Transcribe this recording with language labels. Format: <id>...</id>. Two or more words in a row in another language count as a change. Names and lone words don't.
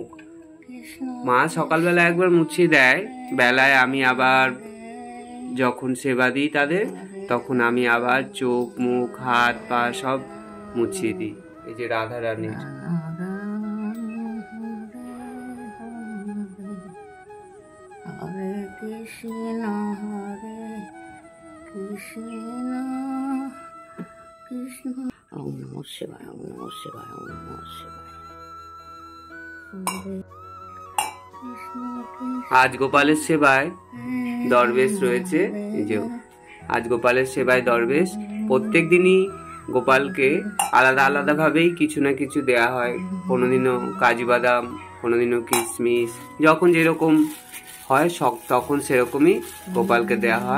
<bn>মা সকালবেলা একবার মুছিয়ে দেয়, বেলায় আমি আবার যখন সেবা দিই তাদের, তখন আমি আবার চোখ মুখ হাত পা সব মুছিয়ে দিই। এই যে রাধা রানীর</bn> <sa>হরে কৃষ্ণ হরে কৃষ্ণ কৃষ্ণ ওম নমঃ শিবায়, ওম নমঃ শিবায়, ওম নমঃ শিবায়।</sa> <bn>আজ গোপালের সেবায় দরবেশ রয়েছে। এই যে আজ গোপালের সেবায় দরবেশ। প্রত্যেক দিনই গোপালকে আলাদা আলাদা ভাবেই কিছু না কিছু দেয়া হয়। কোনোদিনও কাজু বাদাম, কোনোদিনও কিশমিশ, যখন যেরকম হয় তখন সেরকমই গোপালকে দেয়া হয়।</bn>